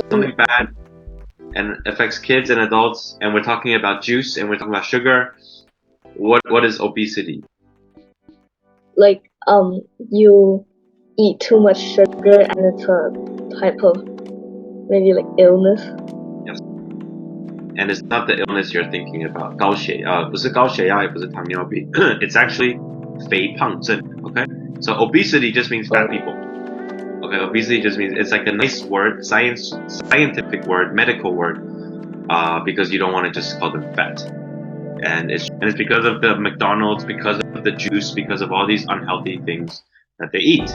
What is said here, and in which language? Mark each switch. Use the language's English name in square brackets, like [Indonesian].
[English] Something bad and affects kids and adults, and we're talking about juice and we're talking about sugar. What is obesity? Like you eat too much sugar and it's a type of maybe like illness. Yes. And it's not the illness you're thinking about. [Chinese] 高血压，不是高血压，也不是糖尿病。 [English] It's actually 肥胖症. Okay? So obesity just means fat people. Okay, obesity just means it's like a nice word, scientific word, medical word, because you don't want to just call them fat. And it's because of the McDonald's, because of the juice, because of all these unhealthy things that they eat.